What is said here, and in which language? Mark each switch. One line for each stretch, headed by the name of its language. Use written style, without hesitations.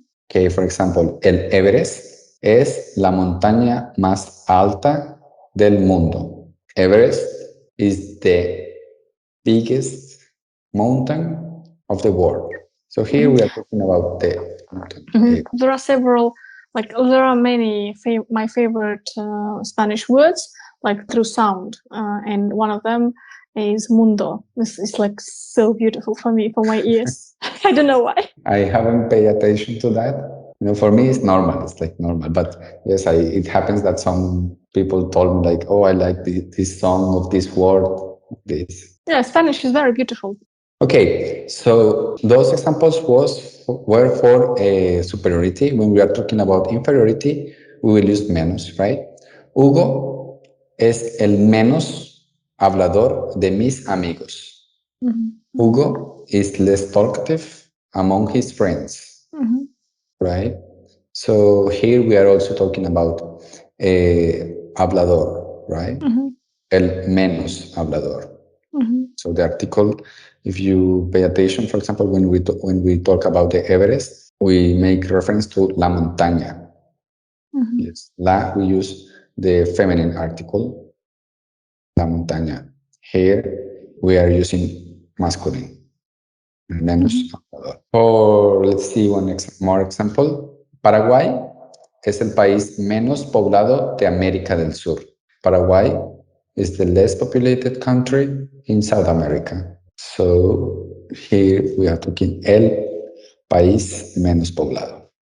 English: Okay, for example,
Spanish: el Everest es la montaña más alta del mundo.
English: Everest is the biggest mountain of the world. So here we are talking about the mountain. There are several, there are many my favorite Spanish words, like through sound, and one of them is mundo. This is like so beautiful for me, for my ears. I don't know why. I haven't paid attention to that. You know, for me, it's normal. It's like normal. But yes, it happens that some people told me like, oh, I like this song of this word. This. Yeah, Spanish is very beautiful. Okay, so those examples were for superiority. When we are talking about inferiority, we will use menos, right?
Spanish: Hugo es el menos hablador de mis amigos.
English: Hugo is less talkative among his friends, right? So here we are also talking about hablador, right?
Spanish: El menos hablador.
English: So the article, if you pay attention, for example, when we talk about the Everest, we make reference to la montaña. Yes, la, we use the feminine article, la montaña. Here we are using masculine, menos hablador. Or let's see one more example.
Spanish: Paraguay es el país menos poblado de América del Sur.
English: Paraguay is the less populated country in South America. So here we are talking
Spanish: el país menos poblado.